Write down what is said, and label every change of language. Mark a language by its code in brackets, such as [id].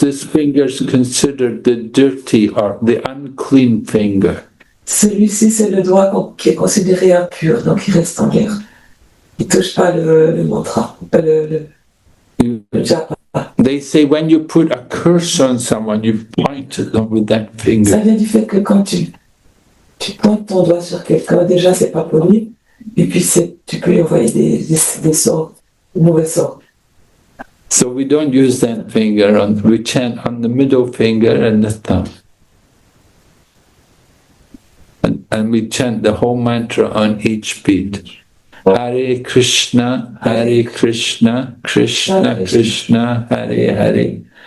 [en] This finger is considered the dirty or the unclean finger. [fr] Celui-ci, c'est le doigt qui est considéré impur, donc il reste en l'air. Il ne touche pas le mantra, le japa. [en] They say when you put a curse on someone, you point at them with that [fr] Ça [en] finger. [fr] vient du fait que quand tu pointes ton doigt sur quelqu'un, déjà c'est pas poli, et puis tu peux lui envoyer des sorts, des mauvais sorts. [en] So we don't use that finger. We chant on the middle finger and the thumb. And we chant the whole mantra on each beat. Hare Krishna, Krishna Krishna, Hare Hare.